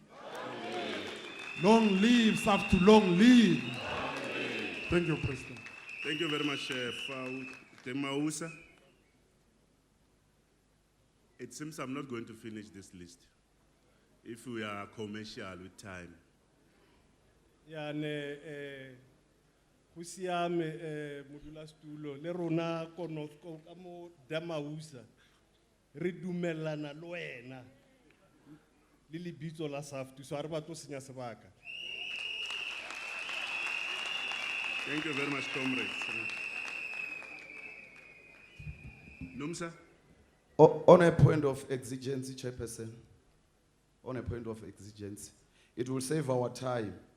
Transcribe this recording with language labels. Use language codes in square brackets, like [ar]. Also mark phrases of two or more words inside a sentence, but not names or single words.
[en] Long live SAFTU, long live. Thank you, President. Thank you very much, Fau Temausa. It seems I'm not going to finish this list if we are commercial with time. [tn] Ya ne go siame modula stulo le rona kono ka mo Damausa re dumellana le wena le lebitso la SAFTU so a re ba tlo senya sebaka. [en] Thank you very much, comrades. Numsa? On a point of exigency, Chairperson, on a point of exigency, it will save our time.